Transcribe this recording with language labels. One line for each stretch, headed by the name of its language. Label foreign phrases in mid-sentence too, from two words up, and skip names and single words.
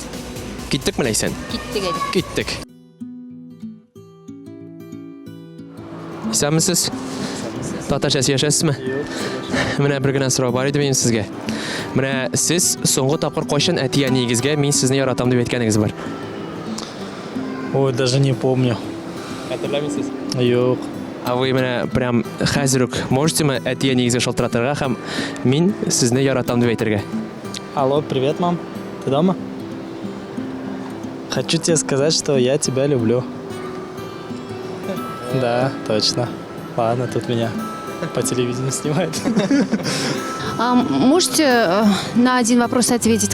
Tatar: Киттекме Ләйсән? Киттек әйдә. Киттек. Исәнмесез? Татарча сөйләшәсезме? Менә бер генә сорау бар иде минем сезгә. Менә сез соңгы тапкыр кайчан әтия нигезгә мин сезне яратам дип әйткәнегез бар?
Russian: Ой, даже не помню.
Tatar: Хәтерләмисез? Юк.
Russian: А вы
Tatar: менә прям хәзер үк можете әтия нигезгә шалтыратырга һәм мин сезне яратам дип әйтергә?
Russian: Алло, привет, мам. Ты дома? Хочу тебе сказать, что я тебя люблю. Да, точно. Ладно, тут меня по телевидению снимают. Можете на один вопрос ответить?